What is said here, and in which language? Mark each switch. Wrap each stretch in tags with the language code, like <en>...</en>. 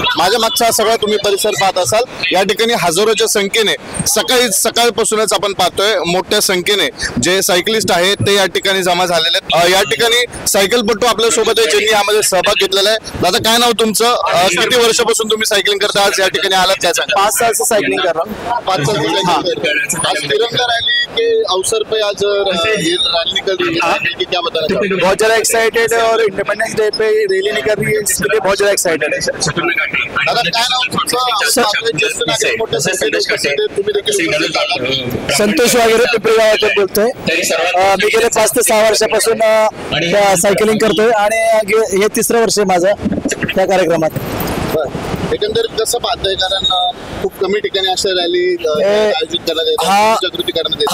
<mr>माझ्या मागचा सगळा तुम्ही परिसर पाहत असाल, या ठिकाणी हजारोच्या संख्येने सकाळपासूनच आपण पाहतोय मोठ्या संख्येने जे सायकलिस्ट आहेत ते या ठिकाणी जमा झालेले आहेत। या ठिकाणी सायकलपटू आपल्या सोबत आहे ज्यांनी यामध्ये सहभाग घेतलेला आहे। दादा, काय नाव तुमचं? किती वर्षापासून तुम्ही सायकलिंग करता? आज या ठिकाणी आलात काय सांगा?</mr> <hi>5 साल से साइकिलिंग कर रहा हूँ। 5 साल से आज तिरंगा रैली के अवसर पे आज रैली निकल रही है, क्या बताना चाहोगे? बहुत ज्यादा एक्साइटेड है और इंडिपेंडेंस डे पे रैली निकल रही है, इसके लिए बहुत ज्यादा एक्साइटेड है।</hi> <mr>दादा, काय नाव तुमचं? ज्येष्ठ नागरिक मोठ्या संख्येने उपस्थित आहेत, तुम्ही देखील उपस्थित आहात। संतोष वगैरे पिंपरी गावातून बोलतोय। मी गेले 5 ते 6 वर्षापासून सायकलिंग करतोय आणि हे 3रं वर्ष आहे माझं त्या कार्यक्रमात। एकंदरीत कसं पाहतंय, कारण खूप कमी ठिकाणी अशा रॅली आयोजित करण्यात येतात, जागृती करण्यात येते।</mr>